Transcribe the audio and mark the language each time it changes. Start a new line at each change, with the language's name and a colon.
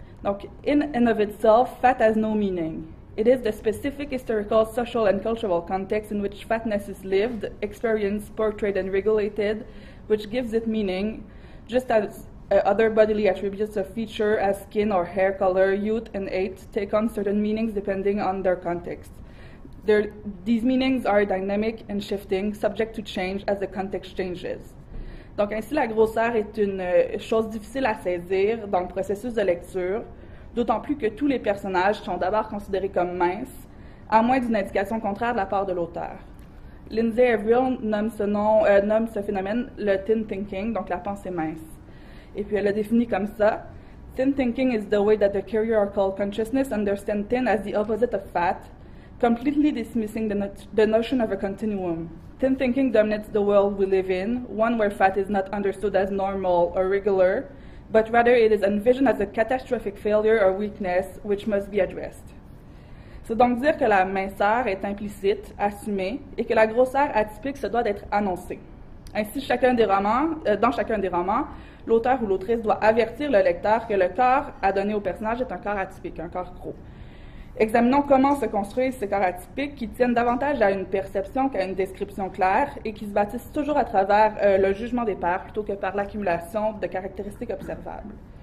English: Donc, in and of itself, fat has no meaning. It is the specific historical, social, and cultural context in which fatness is lived, experienced, portrayed, and regulated, which gives it meaning, just as other bodily attributes of feature as skin or hair color, youth, and age take on certain meanings depending on their context. These meanings are dynamic and shifting, subject to change as the context changes.
French: Donc, ainsi, la grosseur est une chose difficile à saisir dans le processus de lecture, d'autant plus que tous les personnages sont d'abord considérés comme minces, à moins d'une indication contraire de la part de l'auteur. Lindsay Avril nomme ce phénomène le thin thinking, donc la pensée mince. Et puis elle le définit comme ça.
English: Thin thinking is the way that the hierarchical consciousness understands thin as the opposite of fat, completely dismissing the notion of a continuum. Thin thinking dominates the world we live in, one where fat is not understood as normal or regular, but rather it is envisioned as a catastrophic failure or weakness which must be addressed.
French: C'est donc dire que la minceur est implicite, assumée, et que la grosseur atypique se doit d'être annoncée. Ainsi, dans chacun des romans, l'auteur ou l'autrice doit avertir le lecteur que le corps à donner au personnage est un corps atypique, un corps gros. Examinons comment se construisent ces corps atypiques qui tiennent davantage à une perception qu'à une description claire et qui se bâtissent toujours à travers le jugement des pairs plutôt que par l'accumulation de caractéristiques observables.